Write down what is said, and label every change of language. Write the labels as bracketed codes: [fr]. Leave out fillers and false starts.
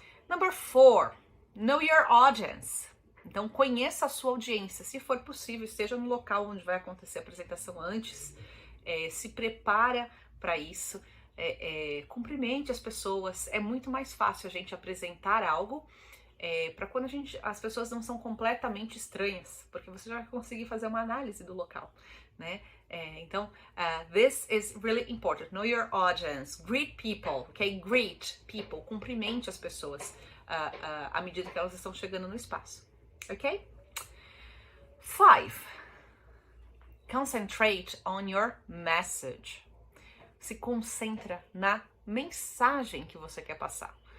[en] Number 4, know your audience. [pt] Então conheça a sua audiência. Se for possível, esteja no local onde vai acontecer a apresentação antes. Se prepara para isso. Cumprimente as pessoas. É muito mais fácil a gente apresentar algo para quando as pessoas não são completamente estranhas, porque você já vai conseguir fazer uma análise do local, né? [en] Então, this is really important. Know your audience. Greet people, ok? Greet people. [pt] Cumprimente as pessoas à medida que elas estão chegando no espaço, ok? 5. [en] Concentrate on your message. [pt] Se concentra na mensagem que você quer passar.